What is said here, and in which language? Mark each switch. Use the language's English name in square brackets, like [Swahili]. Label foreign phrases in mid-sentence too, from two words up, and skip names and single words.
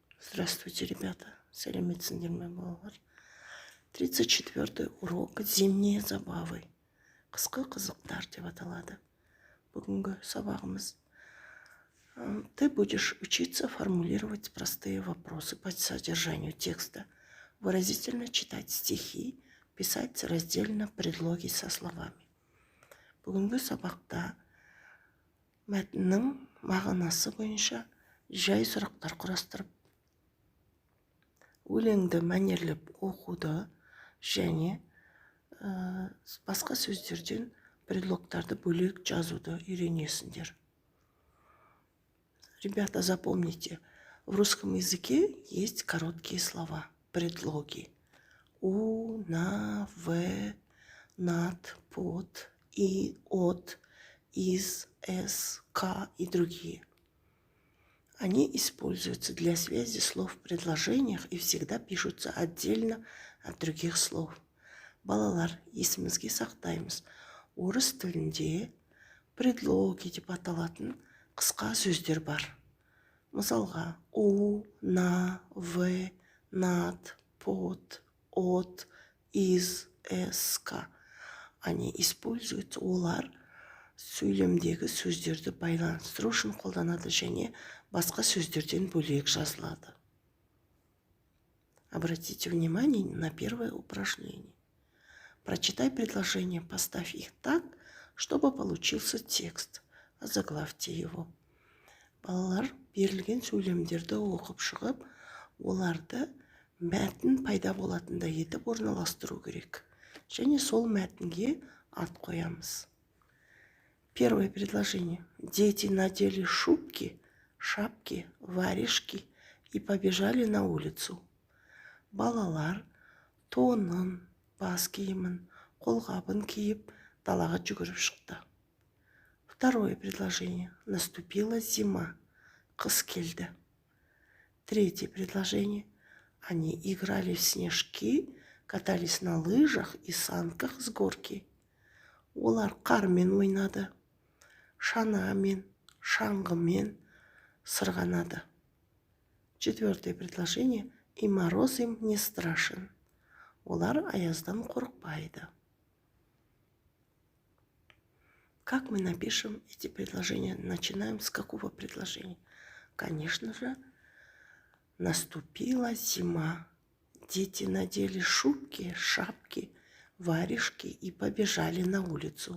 [Russian] Здравствуйте, ребята. [Kazakh] Сәлеметсіңдер ме, балалар? [Russian] 34-й урок «Зимние забавы». [Kazakh] Қысқы қызықтар деп аталады. Бүгінгі сабағымыз. [Russian] Ты будешь учиться формулировать простые вопросы по содержанию текста, выразительно читать стихи, писать раздельно предлоги со словами. [Kazakh] Бүгінгі сабақта мәтіннің мағынасы бойынша жай сұрақтар құрастырып, өлеңді мәнерлеп оқуды және басқа сөздерден предлогтарды бөлек жазуды үйренесіңдер. [Russian] Ребята, запомните, в русском языке есть короткие слова, предлоги. У, на, в, над, под, и, от, из, с, к и другие. Они используются для связи слов в предложениях и всегда пишутся отдельно от других слов. [Kazakh] Балалар, есімізге сақтаймыз. Орыс тілінде предлоги деп аталатын қысқа сөздер бар. Мысалға, [Russian] у, на, в, над, под, от, из, с, к. Они используются, [Kazakh] олар сөйлемдегі сөздерді байланыстыру үшін қолданады және басқа сөздерден бөлек жазылады. [Russian] Обратите внимание на первое упражнение. Прочитай предложение, поставь их так, чтобы получился текст. Озаглавьте его. [Kazakh] Балалар берілген сөйлемдерді оқып шығып, оларды мәтін пайда болатындай етіп орналастыру керек. Және сол мәтінге ат қоямыз. [Russian] Первое предложение. Дети надели шубки, шапки, варежки и побежали на улицу. [Kazakh] Балалар тонын, бас киімін, қолғабын киіп, далаға жүгіріп шықты. [Russian] Второе предложение. Наступила зима, [Kazakh] қыс келді. [Russian] Третье предложение. Они играли в снежки, катались на лыжах и санках с горки. [Kazakh] Олар қармен ойнады, шанамен, шаңғымен сырғанады. [Russian] Четвертое предложение. И мороз им не страшен. [Kazakh] Олар аяздан қорықпайды. [Russian] Как мы напишем эти предложения? Начинаем с какого предложения? Конечно же, наступила зима. Дети надели шубки, шапки, варежки и побежали на улицу.